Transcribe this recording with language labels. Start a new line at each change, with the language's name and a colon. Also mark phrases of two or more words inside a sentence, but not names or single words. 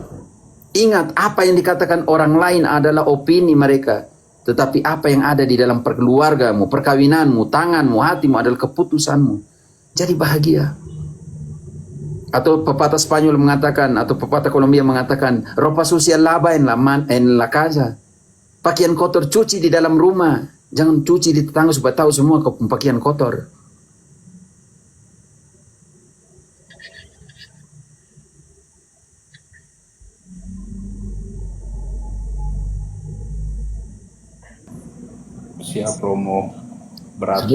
Indonesian: Ingat, apa yang dikatakan orang lain adalah opini mereka. Tetapi apa yang ada di dalam keluargamu, perkawinanmu, tanganmu, hatimu adalah keputusanmu. Jadi bahagia. Atau pepatah Spanyol mengatakan, atau pepatah Kolombia mengatakan,
Spanish: ropa sucia lava en la casa.
Indonesian: Pakaian kotor cuci di dalam rumah. Jangan cuci di tetangga supaya tahu semua pakaian kotor. Siap Romo, berarti